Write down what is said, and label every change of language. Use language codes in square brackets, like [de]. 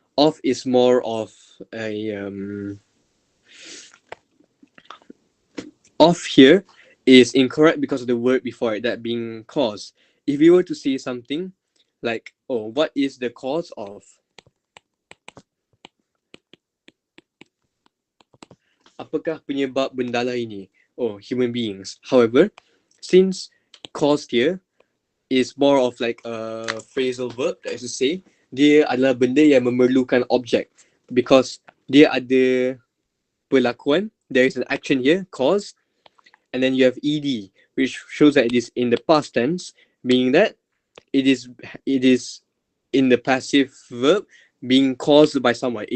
[en] Of is more of a of here is incorrect because of the word before it, that being cause. If you were to say something like, oh, what is the cause of? [ms] Apakah penyebab bendala ini? [en] Oh, human beings. However, since cause here is more of like a phrasal verb, that is to say, [ms] dia adalah benda yang memerlukan objek [en] because [ms] dia ada perlakuan, [en] there is an action here, cause, and then you have ed, which shows that it is in the past tense, meaning that it is in the passive verb being caused by someone.